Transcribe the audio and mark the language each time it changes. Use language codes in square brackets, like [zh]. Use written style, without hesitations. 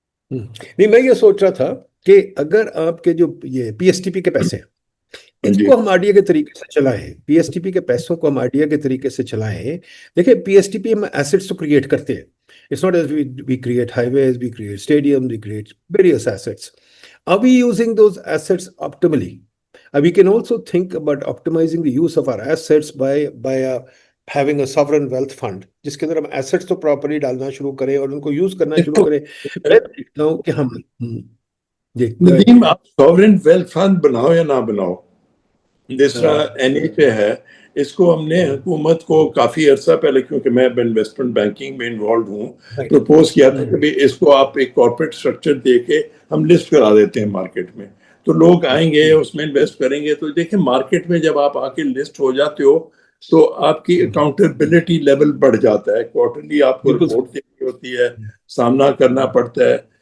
[ur] نہیں، میں یہ سوچ رہا تھا کہ اگر آپ کے جو یہ پی ایس ٹی پی کے پیسے ہیں اس جی کو ہم آرڈیا کے طریقے سے چلائیں، پی ایس ٹی پی کے پیسوں کو ہم آرڈیا کے طریقے سے چلائیں. دیکھیں پی ایس ٹی پی ہم ایسٹس تو کریٹ کرتے ہیں. [en] It's not as we create highways, we create stadium, we create various assets. Are we using those assets optimally? We can also think about optimizing the use of our assets by having a sovereign wealth fund [ur] جس کے اندر ہم assets تو properly ڈالنا شروع کریں [en] اور ان کو یوز کرنا شروع کریں. [ur] میں دیکھتا ہوں کہ ہم جی ندیم، آپ سوورن ویلتھ فنڈ بناؤ یا نہ بناؤ، جس طرح این ایچ اے ہے، اس کو ہم نے حکومت کو کافی عرصہ پہلے، کیونکہ میں انویسٹمنٹ بینکنگ میں انوالوڈ ہوں، پروپوز کیا تھا کہ اس کو آپ ایک کارپوریٹ اسٹرکچر دے کے ہم لسٹ کرا دیتے ہیں مارکیٹ میں، تو لوگ آئیں گے اس میں انویسٹ کریں گے. تو دیکھیں مارکیٹ میں جب آپ آ کے لسٹ ہو جاتے ہو تو آپ کی اکاؤنٹیبلٹی لیول بڑھ جاتا ہے، کوارٹرلی آپ کو رپورٹ دینی ہوتی ہے، سامنا کرنا پڑتا ہے.